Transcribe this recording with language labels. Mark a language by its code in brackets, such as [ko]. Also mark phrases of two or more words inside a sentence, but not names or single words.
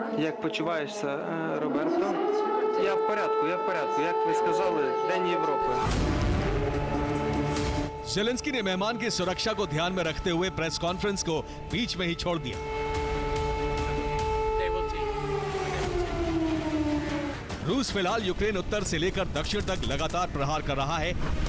[uk] Як почуваєшся, Роберто? Я в порядку, я в порядку. Як ви сказали, День Європи. [hi] जेलेंस्की ने मेहमान की सुरक्षा को ध्यान में रखते हुए [en] press conference [hi] को बीच में ही छोड़ दिया। रूस फिलहाल यूक्रेन उत्तर से लेकर दक्षिण तक लगातार प्रहार कर रहा है।